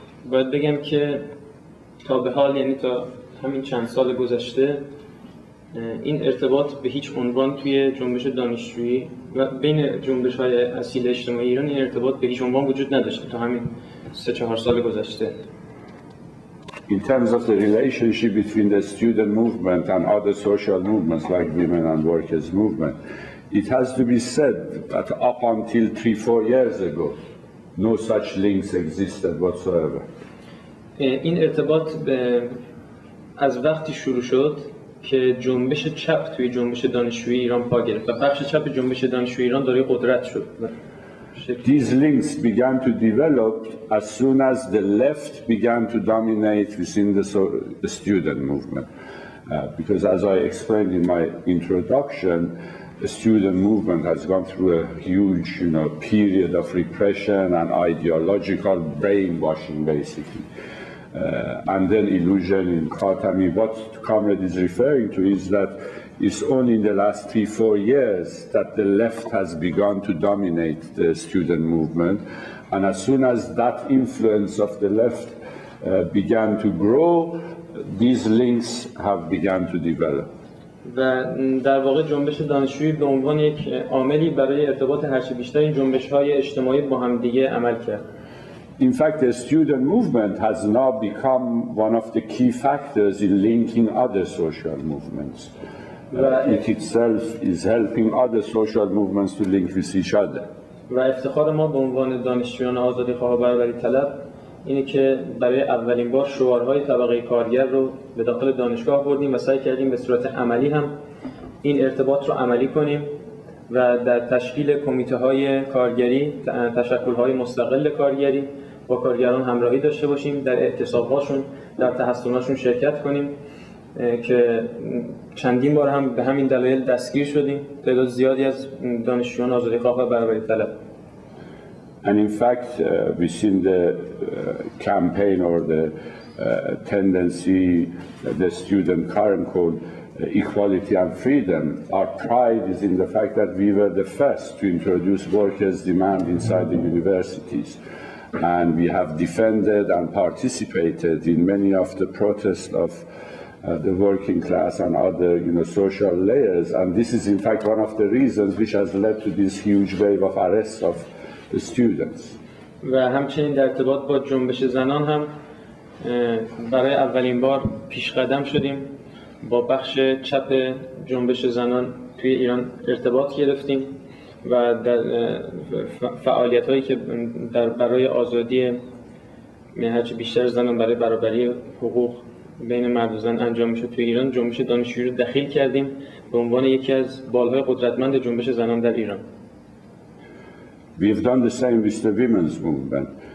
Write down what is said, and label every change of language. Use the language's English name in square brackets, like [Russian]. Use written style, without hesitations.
[Persian] باید بگم که تا به حال یعنی تا همین چند سال گذشته این ارتباط به هیچ عنوان توی جنبش دانشجویی و بین جنبش‌های اصیل اجتماعی ایران این ارتباط به هیچ عنوان وجود نداشته تا همین 3-4 سال گذشته. [English] In terms of the relationship between the student movement and other social movements like women and workers movement, it has to be said that up until 3-4 years ago, no such links existed whatsoever. [Persian] این ارتباط از وقتی شروع شد که جنبش چپ توی جنبش دانشجویی ایران پا گرفت و بخش چپ جنبش دانشجویی ایران دارای قدرت شد. [English] These links began to develop as soon as the left began to dominate within the student movement. Because as I explained in my introduction, the student movement has gone through a huge, period of repression and ideological brainwashing, basically. And then illusion in Khatami. What Comrade is referring to is that it's only in the last 3-4 years that the left has begun to dominate the student movement. And as soon as that influence of the left began to grow, these links have begun to develop. [Persian] و در واقع جنبش دانشجویی به عنوان یک عاملی برای ارتباط هرچه بیشتر این جنبش‌های اجتماعی با هم دیگه عمل کرد. [English] In fact, the student movement has now become one of the key factors in linking other social movements. It itself is helping other social movements to link with each other. [Persian] و افتخار ما به عنوان دانشجویان آزادی‌خواه و برابری طلب اینه که برای اولین بار شعارهای طبقه کارگر رو به داخل دانشگاه بردیم و سعی کردیم به صورت عملی هم این ارتباط رو عملی کنیم و در تشکیل کمیته‌های کارگری، تشکل‌های مستقل کارگری با کارگران همراهی داشته باشیم، در اعتصاب‌هاشون، در تحصناشون شرکت کنیم که چندین بار هم به همین دلایل دستگیر شدیم. تعداد زیادی از دانشجویان آزادیخواه و برابری طلب. [English] And in fact, we've seen the campaign or the tendency, the student current called equality and freedom. Our pride is in the fact that we were the first to introduce workers' demand inside the universities. And we have defended and participated in many of the protests of the working class and other social layers. And this is in fact one of the reasons which has led to this huge wave of arrests of the students. [Persian] و همچنین در ارتباط با جنبش زنان هم برای اولین بار پیش قدم شدیم. با بخش چپ جنبش زنان توی ایران ارتباط گرفتیم و در فعالیت‌هایی که برای آزادی هرچه بیشتر زنان، برای برابری حقوق بین مرد و زن انجام میشه توی ایران، جنبش دانشجویی رو دخیل کردیم به عنوان یکی از بالهای قدرتمند جنبش زنان در ایران. [English] We've done the same with the women's movement.